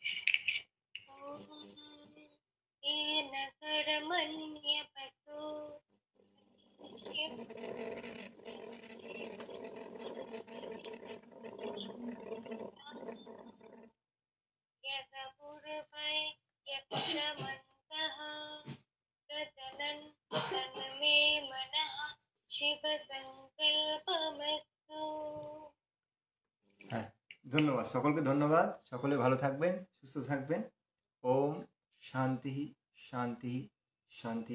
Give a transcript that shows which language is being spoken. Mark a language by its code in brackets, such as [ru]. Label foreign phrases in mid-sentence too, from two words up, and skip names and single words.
[sa] येन कर्मण्यपसो यतपूर्वै यक्षमन्तः प्रचलन् तन्मे मनः शिवसङ्कल्पमस्तु। [bn] হ্যাঁ, ধন্যবাদ সকলকে, ধন্যবাদ। সকলে ভালো থাকবেন, সুস্থ থাকবেন। [sa] ওম শান্তি শান্তি শান্তি।